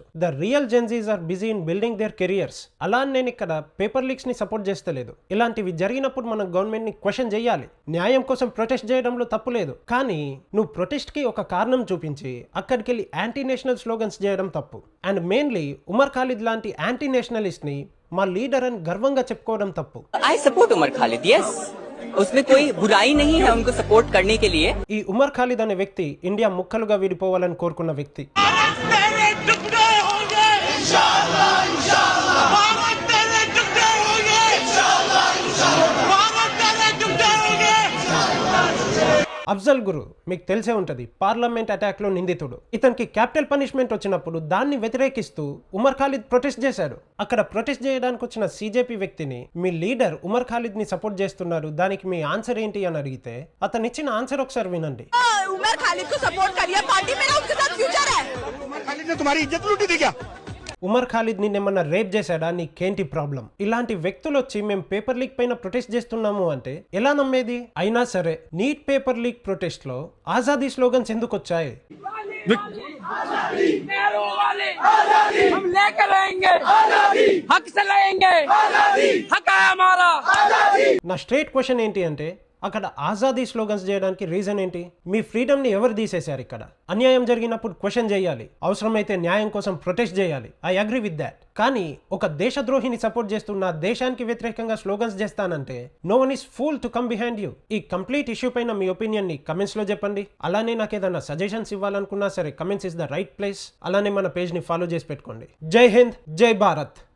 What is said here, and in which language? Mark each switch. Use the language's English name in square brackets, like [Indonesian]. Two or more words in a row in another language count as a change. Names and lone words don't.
[English] The real GenZs are busy in building their careers. [Telugu] అలా నేను ఇక్కడ [English] paper leaks [Telugu] ని సపోర్ట్ చేస్తలేదు. ఇలాంటివి జరిగినప్పుడు మనం గవర్నమెంట్ ని క్వశ్చన్ చేయాలి. న్యాయం కోసం ప్రొటెస్ట్ చేయడంలో తప్పు లేదు. కానీ నువ్వు ప్రొటెస్ట్ కి ఒక కారణం చూపించి అక్కడికి వెళ్ళి [English] anti national slogans [Telugu] చేయడం తప్పు. [English] and mainly [Telugu] ఉమర్ ఖాలిద్ లాంటి [English] anti nationalist [Telugu] ని మా లీడర్ అని గర్వంగా చెప్పుకోవడం తప్పు. [English] I support उमर खालिद, yes. [Hindi] उसमें कोई बुराई नहीं है उनको सपोर्ट करने के लिए. [Telugu] ఈ ఉమర్ ఖాలిద్ అనే వ్యక్తి ఇండియా ముక్కలుగా విడిపోవాలని కోరుకున్న వ్యక్తి. అఫ్జల్ గురు మీకు తెలిసే ఉంటది, [English] parliament attack [Telugu] లో నిందితుడు. ఇతనికి [English] capital punishment [Telugu] వచ్చినప్పుడు దాన్ని వ్యతిరేకిస్తూ ఉమర్ ఖాలిద్ ప్రొటెస్ట్ చేశాడు. అక్కడ ప్రొటెస్ట్ చేయడానికి వచ్చిన సిజేపీ వ్యక్తిని మీ లీడర్ ఉమర్ ఖాలిద్ ని సపోర్ట్ చేస్తున్నారు, దానికి మీ ఆన్సర్ ఏంటి అని అడిగితే అతను ఇచ్చిన ఆన్సర్ ఒకసారి వినండి. [Hindi] उमर खालिद को सपोर्ट करिए, पार्टी मेरा उनके साथ फ्यूचर है. उमर खालिद ने तुम्हारी इज्जत लूटी थी क्या? [Telugu] ఉమర్ ఖాలిద్ నిన్నేమన్నా రేప్ చేశాడా? నీకేంటి ప్రాబ్లం? ఇలాంటి వ్యక్తులు వచ్చి మేము [English] paper leak [Telugu] పైన ప్రొటెస్ట్ చేస్తున్నాము అంటే ఎలా నమ్మేది? అయినా సరే నీట్ [English] paper leak protest [Telugu] లో ఆజాదీ స్లోగన్స్ ఎందుకు వచ్చాయి? [Hindi] हम लेकर रहेंगे, हक से लेंगे, हक है हमारा. [Telugu] నా [English] straight question [Telugu] ఏంటి అంటే అక్కడ ఆజాదీ స్లోగన్స్ చేయడానికి రీజన్ ఏంటి? మీ ఫ్రీడమ్ ని ఎవరు తీసేశారు? ఇక్కడ అన్యాయం జరిగినప్పుడు క్వశ్చన్ చేయాలి, అవసరమైతే న్యాయం కోసం ప్రొటెస్ట్ చేయాలి. [English] I agree with that. [Telugu] కానీ ఒక దేశద్రోహిని సపోర్ట్ చేస్తున్న దేశానికి వ్యతిరేకంగా స్లోగన్స్ చేస్తానంటే [English] no one is fool to come behind you. [Telugu] ఈ [English] complete issue [Telugu] పైన మీ ఒపీనియన్ ని కమెంట్స్ లో చెప్పండి. అలానే నాకు ఏదైనా సజెషన్స్ ఇవ్వాలనుకున్నా సరే [English] comments is the right place. [Telugu] అలానే మన పేజ్ ని ఫాలో చేసి పెట్టుకోండి. జై హింద్, జై భారత్.